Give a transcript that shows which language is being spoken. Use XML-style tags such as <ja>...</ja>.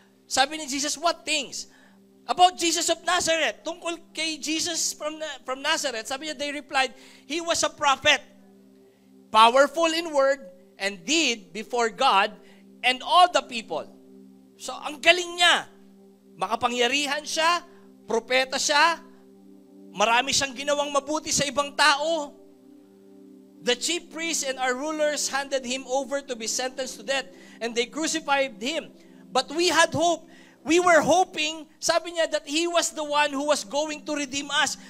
<tl>Sabi ni Jesus,</tl> <en>what things? About Jesus of Nazareth.</en> <tl>Tungkol kay Jesus</tl> <en>from Nazareth,</en> <tl>sabi niya,</tl> <en>they replied, he was a prophet, powerful in word and deed before God and all the people.</en> <tl>So, ang galing niya. Makapangyarihan siya, propeta siya, marami siyang ginawang mabuti sa ibang tao.</tl> <en>The chief priests and our rulers handed him over to be sentenced to death, and they crucified him. But we had hope. We were hoping,</en> <tl>sabi niya,</tl> <en>that he was the one who was going to redeem us.</en>